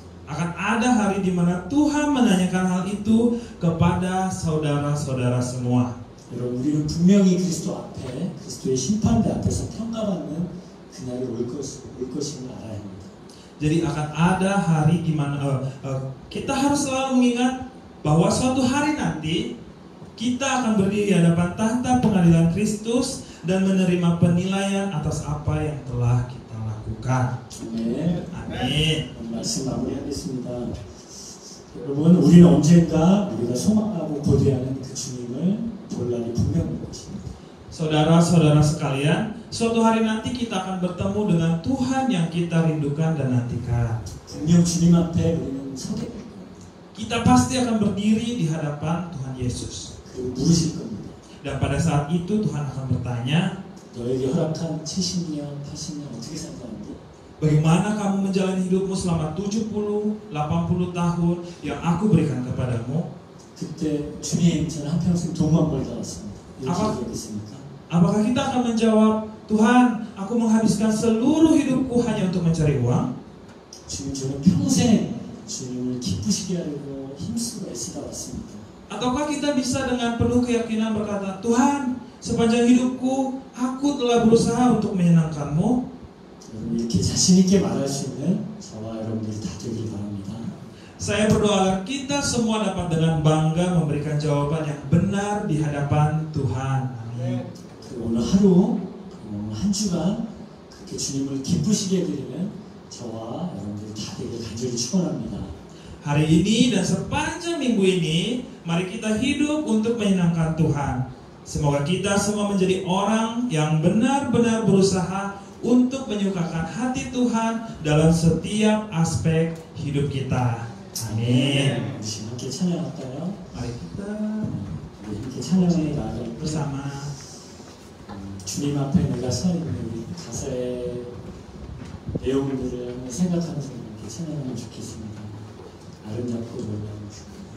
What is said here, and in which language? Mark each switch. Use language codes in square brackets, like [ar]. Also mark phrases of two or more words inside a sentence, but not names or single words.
[id] Akan ada hari di mana Tuhan menanyakan hal itu kepada saudara-saudara semua. [ko] 여러분, 우리는 분명히 그리스도 앞에, 그리스도의 심판대 앞에서 평가받는 그날이 올 것임을 알아야 합니다. [id] Jadi akan ada hari di mana kita harus selalu mengingat bahwa suatu hari nanti kita akan berdiri di hadapan tahta pengadilan Kristus dan menerima penilaian atas apa yang telah kita lakukan. [ko] 아멘. 아멘. 말씀 마무리하겠습니다. 여러분, 우리는 언젠가 우리가 소망하고 고대하는 그 주님을 볼 날이 분명한 것입니다. [id] Saudara-saudara sekalian, suatu hari nanti kita akan bertemu dengan Tuhan yang kita rindukan dan nantikan. [ko] 분명 주님 앞에 우리는 서게 될 겁니다. [id] Kita pasti akan berdiri di hadapan Tuhan Yesus. [ko] 그리고 물으실 겁니다. [id] Dan pada saat itu Tuhan akan bertanya, [ko] 너에게 허락한 70년, 80년 어떻게 살았는데? [id] bagaimana kamu menjalani hidupmu selama 70, 80 tahun yang aku berikan kepadamu? [ko] 그때 주님, 저는 한평생 돈만 벌다 왔습니다. 이렇게 아마- 얘기했습니까? [id] Apakah kita akan menjawab, Tuhan, aku menghabiskan seluruh hidupku hanya untuk mencari uang? [ko] 주님, 저는 평생 주님을 기쁘시게 하려고 힘쓰고 애쓰다 왔습니다. [id] Ataukah kita bisa dengan penuh keyakinan berkata, Tuhan, sepanjang hidupku aku telah berusaha untuk menyenangkan-Mu? [ko] 여러분, 이렇게 자신 있게 말할 수 있는 저와 여러분들이 다 되길 바랍니다. [id] Saya berdoa kita semua dapat dengan bangga memberikan jawaban yang benar di hadapan Tuhan. Amin. [ko] 그리고 오늘 하루, 오늘 한 주간 그렇게 주님을 기쁘시게 해드리는 저와 여러분들이 다 되길 간절히 축원합니다. [id] Hari ini dan sepanjang minggu ini, mari kita hidup untuk menyenangkan Tuhan. Semoga kita semua menjadi orang yang benar-benar berusaha untuk menyukakan hati Tuhan dalam setiap aspek hidup kita. Amin. [ko] 우리 함께 찬양할까요? [id] Mari kita [ko] 우리 함께 찬양에 나아갈 때 [id] bersama [ko] 주님 앞에 내가 서 있는 우리 가사의 내용들을 한번 생각하면서 이렇게 찬양하면 좋겠습니다. 아름답고 놀라운 주.